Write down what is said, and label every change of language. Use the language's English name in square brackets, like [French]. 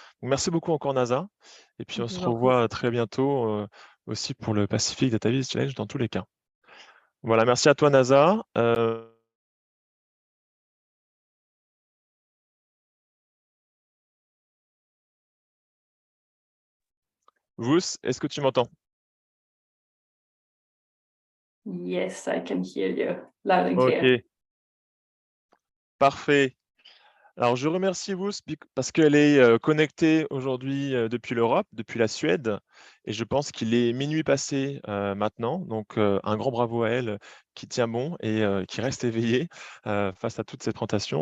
[French] Donc, merci beaucoup encore Nasa. Et puis on se revoit très bientôt aussi pour le Pacific Data Viz Challenge dans tous les cas. Voilà, merci à toi Nasa. Vous, est-ce que tu m'entends? [English] Yes, I can hear you loud and clear. [French] Ok, parfait. Alors, je remercie vous parce qu'elle est connectée aujourd'hui depuis l'Europe, depuis la Suède, et je pense qu'il est minuit passé maintenant. Donc, un grand bravo à elle qui tient bon et qui reste éveillée face à toutes ces présentations.